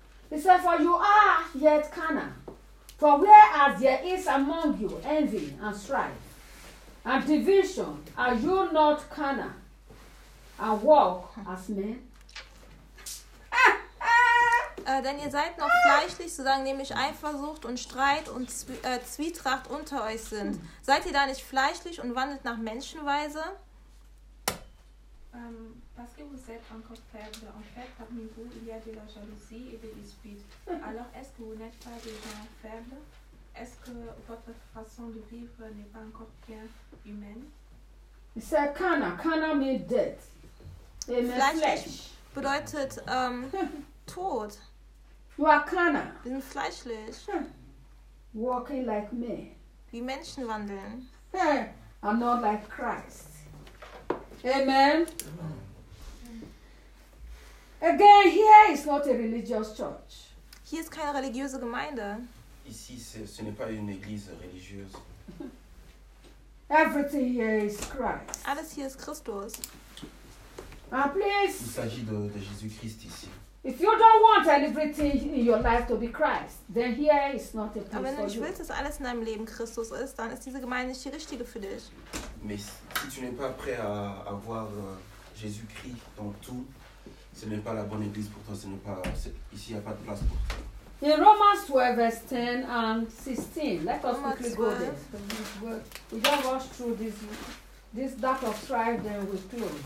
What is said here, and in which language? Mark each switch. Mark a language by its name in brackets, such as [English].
[English] He said, "For you are yet carnal. For whereas there is among you envy and strife and division, are you not carnal and walk as men?" [German] Denn ihr seid noch fleischlich, zu sagen, nämlich Eifersucht und Streit und Zwietracht unter euch sind. Seid ihr da nicht fleischlich und wandelt nach Menschenweise? [French] Parce que vous êtes encore faible, en fait, parmi vous, il y a de la jalousie et de dispute. Alors, est-ce que vous n'êtes pas des gens faibles? Est-ce que votre façon de vivre n'est pas encore bien humaine? C'est Kana. [English] Kana means death. [German] Fleischlich bedeutet Tod. [English] You are carnal. [German] Wir sind fleischlich. [English] Walking like me. [German] Wie Menschen wandeln. [English] I'm not like Christ. Amen. Again, here is not a religious church. [German] Hier ist keine religiöse Gemeinde. [French] Ici, ce n'est pas une église religieuse. [English] Everything here is Christ. [German] Alles hier ist Christus. [English] Ah, please. [French] Il s'agit de Jésus-Christ ici. [English] If you don't want everything in your life to be Christ, then here is not a place for you. [German] Aber wenn du nicht willst, dass alles in deinem Leben Christus ist, dann ist diese Gemeinde nicht die richtige für dich. [French] Mais si tu n'es pas prêt à avoir Jésus-Christ dans tout, ce n'est pas la bonne église pour toi, ce n'est pas ici, il y a pas de place pour toi. [English] In Romans 12, verse 10 and 16, let us quickly go there. We don't rush through this dark of strife, then we close.